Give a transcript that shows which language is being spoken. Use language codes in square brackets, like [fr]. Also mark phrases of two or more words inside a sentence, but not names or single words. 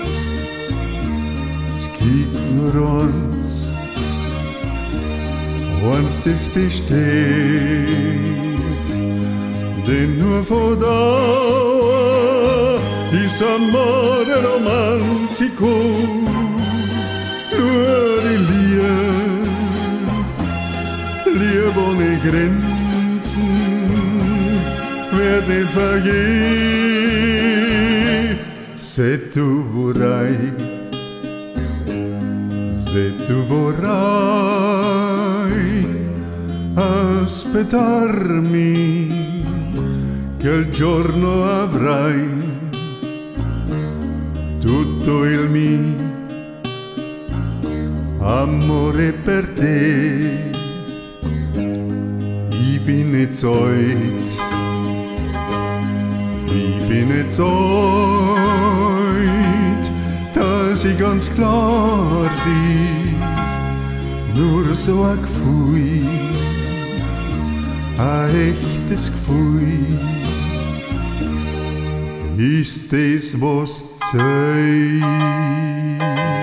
[de] Es gibt nur eins, das besteht, denn nur von Dauer ist [it] Amore Romantico, [de] nur die Liebe ohne Grenzen wird nicht vergehen. [it] Se tu vorrai aspettarmi che il giorno avrai tutto il mio amore per te. [de] Ich bin nicht alt, ich bin nicht alt, dass ich ganz klar sehe, nur so ein Gefühl, ein echtes Gefühl, ist das, was zählt.